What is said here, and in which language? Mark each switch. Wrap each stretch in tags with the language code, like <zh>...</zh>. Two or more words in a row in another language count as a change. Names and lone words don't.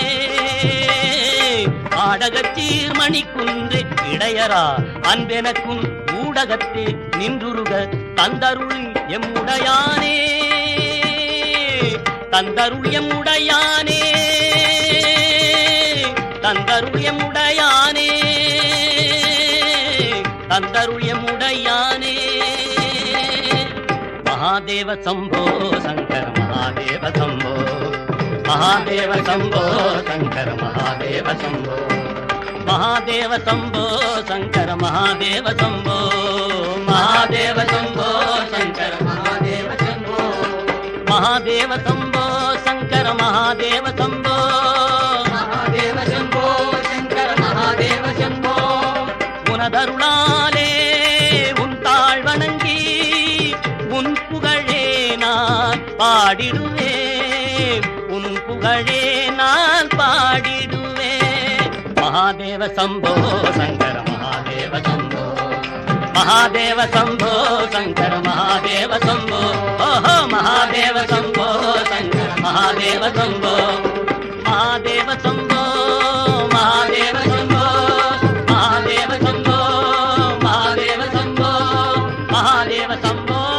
<ta>ஆடகச்சீர் மணிக்குன்றே இடையரா அன்பெனக்கும் ஊடகத்தே நின்றுருக தந்தருள் எம்முடையானே, தந்தருள் எம்முடையானே, தந்தருள் எம்முடையானே, தந்தருள் எம்முடையானே.</ta> <sa>महादेव शंभो शंकर महादेव शंभो, महादेव शंभो शंकर महादेव शंभो, महादेव शंभो शंकर महादेव शंभो, महादेव शंभो शंकर महादेव शंभो, महादेव शंभो शंकर महादेव शंभो, महादेव शंभो शंकर महादेव शंभो.</sa> <ta>உனதருளாலே உன் தாழ் வணங்கி உன் புகழே நான் பாடிடுவேன், உன் புகழே நான் பாடிடுவேன்.</ta> <sa>महादेव शम्भो शंकर महादेव शम्भो महादेव शम्भो शंकर महादेव शम्भो ओहो महादेव शम्भो शंकर महादेव शम्भो महादेव शम्भो महादेव शम्भो महादेव शम्भो महादेव शम्भो महादेव शम्भो.</sa>